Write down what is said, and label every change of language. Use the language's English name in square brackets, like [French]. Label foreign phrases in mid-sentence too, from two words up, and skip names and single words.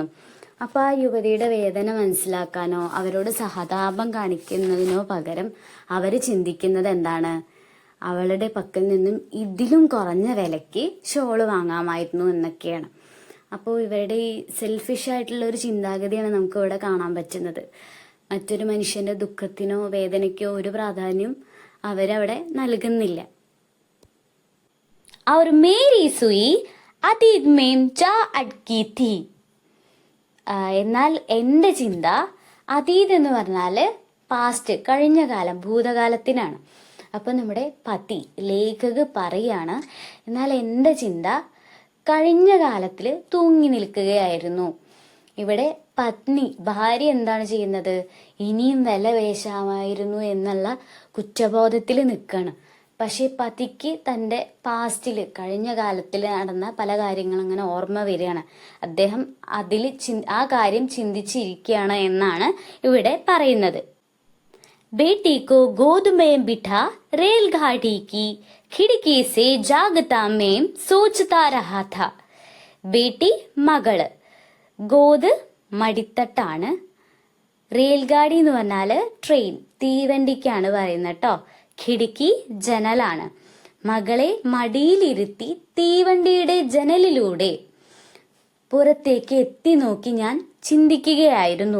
[Malayalam] അപ്പൊ ആ യുവതിയുടെ വേദന മനസ്സിലാക്കാനോ അവരോട് സഹതാപം കാണിക്കുന്നതിനോ പകരം അവര് ചിന്തിക്കുന്നത് എന്താണ്, അവളുടെ പക്കൽ നിന്നും ഇതിലും കുറഞ്ഞ വിലയ്ക്ക് ഷോള് വാങ്ങാമായിരുന്നു എന്നൊക്കെയാണ്. അപ്പോൾ ഇവരുടെ ഈ സെൽഫിഷ് ആയിട്ടുള്ള ഒരു ചിന്താഗതിയാണ് നമുക്ക് ഇവിടെ കാണാൻ പറ്റുന്നത്. മറ്റൊരു മനുഷ്യന്റെ ദുഃഖത്തിനോ വേദനയ്ക്കോ ഒരു പ്രാധാന്യം അവരവിടെ നൽകുന്നില്ല. [Hindi] और मेरी सुई अतीत में जा अटकी थी. [Malayalam] എന്നാൽ എന്റെ ചിന്ത, അതീത് എന്ന് പറഞ്ഞാല് പാസ്റ്റ്, കഴിഞ്ഞ കാലം, ഭൂതകാലത്തിനാണ്. അപ്പോൾ നമ്മുടെ [Hindi] पति लेखक [Malayalam] പറയാണ്, എന്നാൽ എൻ്റെ ചിന്ത കഴിഞ്ഞ കാലത്തിൽ തൂങ്ങി നിൽക്കുകയായിരുന്നു. ഇവിടെ പത്നി, ഭാര്യ എന്താണ് ചെയ്യുന്നത്? ഇനിയും വില പേശാമായിരുന്നു എന്നുള്ള കുറ്റബോധത്തിൽ നിൽക്കുകയാണ്. പക്ഷെ പതിക്ക് തൻ്റെ പാസ്റ്റിൽ, കഴിഞ്ഞ കാലത്തിൽ നടന്ന പല കാര്യങ്ങളും അങ്ങനെ ഓർമ്മ വരികയാണ്. അദ്ദേഹം ആ കാര്യം ചിന്തിച്ചിരിക്കുകയാണ് എന്നാണ് ഇവിടെ പറയുന്നത്. [Hindi] बेटी को गोद में बिठा रेलगाड़ी की खिड़की से जागता में सोचता रहा था. [Malayalam] बेटी മകള്, ഗോദ് മടിത്തട്ടാണ്, റെയിൽഗാഡി എന്ന് പറഞ്ഞാൽ ട്രെയിൻ, തീവണ്ടിക്കാണ് പറയുന്നത് കേട്ടോ. ഖിടുക്കി ജനലാണ്. മകളെ മടിയിലിരുത്തി തീവണ്ടിയുടെ ജനലിലൂടെ പുറത്തേക്ക് എത്തി നോക്കി ഞാൻ ചിന്തിക്കുകയായിരുന്നു.